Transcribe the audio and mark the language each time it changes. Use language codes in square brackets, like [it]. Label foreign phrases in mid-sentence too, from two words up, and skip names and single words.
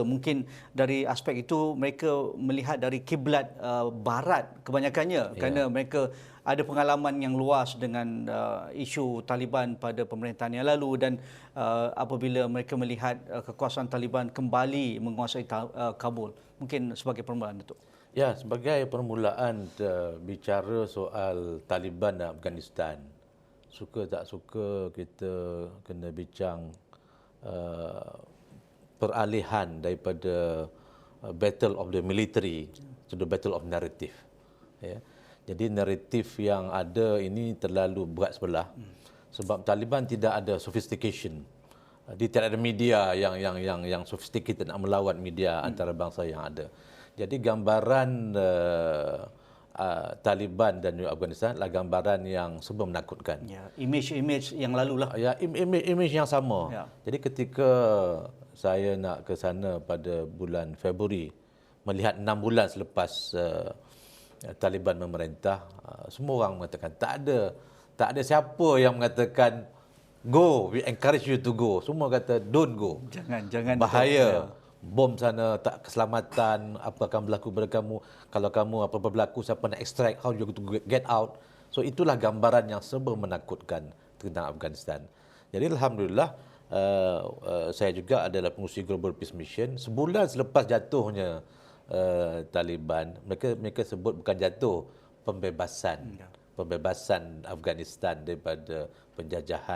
[ms] Mungkin dari aspek itu mereka melihat dari kiblat barat kebanyakannya, kerana mereka ada pengalaman yang luas dengan isu Taliban pada pemerintahan yang lalu, dan apabila mereka melihat kekuasaan Taliban kembali menguasai Kabul. Mungkin sebagai permulaan itu. Ya, sebagai permulaan bicara soal Taliban dan Afghanistan, suka tak suka kita kena bincang peralihan daripada [en] battle of the military to the battle of narrative. [ms] Ya. Jadi naratif yang ada ini terlalu berat sebelah, sebab Taliban tidak ada sophistication. Dia tidak ada media yang sophisticated nak melawan media antarabangsa yang ada. Jadi gambaran Taliban dan Afghanistan adalah gambaran yang serba menakutkan. Ya, image yang lalu lah. Ya, image yang sama. Ya. Jadi ketika saya nak ke sana pada bulan Februari, melihat 6 bulan selepas Taliban memerintah, semua orang mengatakan tak ada siapa yang mengatakan [en] go, we encourage you to go. [ms] Semua kata [en] don't go. [ms] Jangan bahaya. Bom sana, tak keselamatan, apa akan berlaku pada kamu, kalau kamu apa-apa berlaku, siapa nak extract, [en] how you going to get out. [ms] So itulah gambaran yang serba menakutkan tentang Afghanistan. Jadi alhamdulillah saya juga adalah pengurusi Global Peace Mission. Sebulan selepas jatuhnya Taliban, mereka sebut bukan jatuh, pembebasan Afghanistan daripada penjajahan.